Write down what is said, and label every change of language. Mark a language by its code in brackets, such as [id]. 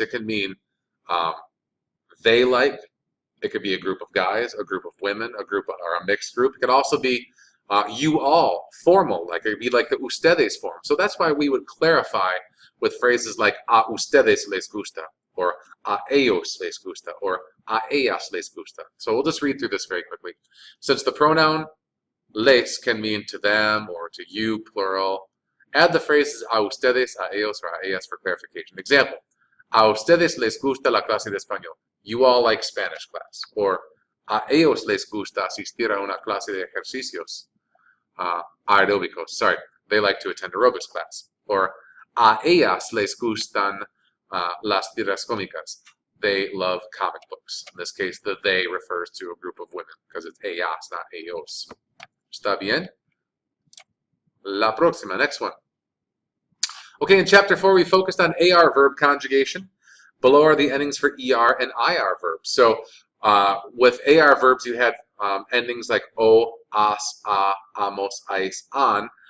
[en] It can mean they like. It could be a group of guys, a group of women, a group or a mixed group. It could also be you all, formal, like it could be like the ustedes form. So that's why we would clarify with phrases like a ustedes les gusta, [es] or a ellos les gusta, or a ellas les gusta. [en] So we'll just read through this very quickly. Since the pronoun les can mean to them or to you, plural, add the phrases a ustedes, a ellos, or a ellas for clarification. [es] Example, a ustedes les gusta la clase de español. [en] You all like Spanish class. [es] Or a ellos les gusta asistir a una clase de ejercicios aeróbicos. [en] Sorry, they like to attend aerobics class. [es] Or a ellas les gustan las tiras cómicas. [en] They love comic books. In this case, the they refers to a group of women because it's ellas, not ellos. ¿Está bien? La próxima, next one. Okay, in chapter 4, we focused on AR verb conjugation. Below are the endings for ER and IR verbs. So with AR verbs, you had endings like o, as, a, amos, ais, an.